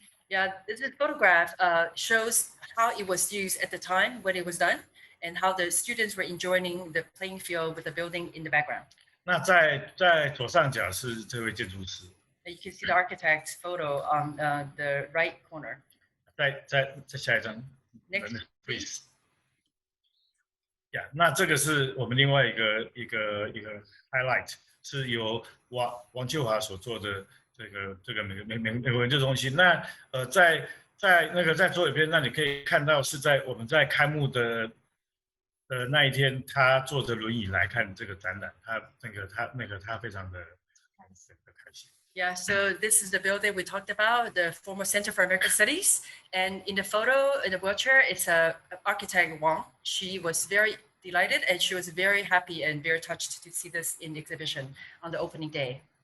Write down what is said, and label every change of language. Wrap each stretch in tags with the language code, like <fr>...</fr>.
<en>Yeah, this photograph shows how it was used at the time when it was done, and how the students were enjoying the playing field with the building in the background.</en> <zh>那在左上角是这位建筑师。</zh> <en>You can see the architect's photo on the right corner.</en> <zh>再下一张。</zh> <en>Next, please.</en> <zh>Yeah, 那这个是我们另外一个 highlight， 是由王秋华所做的这个美国研究中心。那在左边，那你可以看到是我们在开幕的那一天，他坐着轮椅来看这个展览，他非常的开心。</zh> <en>Yeah, so this is the building we talked about, the former Center for American Studies. And in the photo, in the wheelchair, it's architect Wang. She was very delighted, and she was very happy and very touched to see this in the exhibition on the opening day.</en>